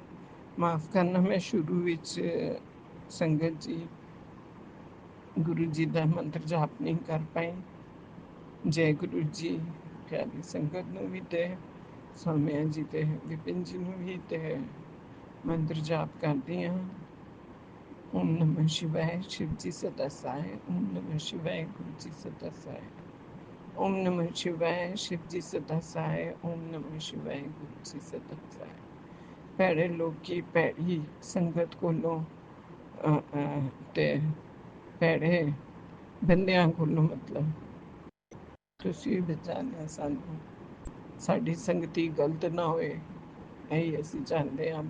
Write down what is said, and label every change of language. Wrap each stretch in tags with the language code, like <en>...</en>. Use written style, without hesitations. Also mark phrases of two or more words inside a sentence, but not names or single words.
<pa>ਮਾਫ ਕਰਨਾ, ਮੈਂ ਸ਼ੁਰੂ ਵਿੱਚ ਸੰਗਤ ਜੀ ਗੁਰੂ ਜੀ ਦਾ ਮੰਤਰ ਜਾਪ ਨਹੀਂ ਕਰ ਪਾਈ। ਜੈ ਗੁਰੂ ਜੀ ਪਿਆਰੀ ਸੰਗਤ ਨੂੰ ਵੀ ਤੇ ਸੌਮਿਆ ਜੀ ਤੇ ਵਿਪਿਨ ਜੀ ਨੂੰ ਵੀ ਤੇ ਮੰਤਰ ਜਾਪ ਕਰਦੀ ਹਾਂ।</pa> <hi>ओम नमः शिवाय, शिव जी सदा सहाय। ओम नमः शिवाय, गुरु जी सदा सहाय। ओम नमः शिवाय, शिव जी सदा सहाय। ओम नमः शिवाय, गुरु जी सदा सहाय।</hi> <pa>ਭੈੜੇ ਲੋਕੀ ਭੈੜੀ ਸੰਗਤ ਕੋਲੋਂ ਤੇ ਭੈੜੇ ਬੰਦਿਆਂ ਕੋਲੋਂ, ਮਤਲਬ ਤੁਸੀਂ ਬਚਾਉਣਾ ਸਾਨੂੰ, ਸਾਡੀ ਸੰਗਤੀ ਗਲਤ ਨਾ ਹੋਏ, ਇਹੀ ਅਸੀਂ ਚਾਹੁੰਦੇ ਹਾਂ।</pa>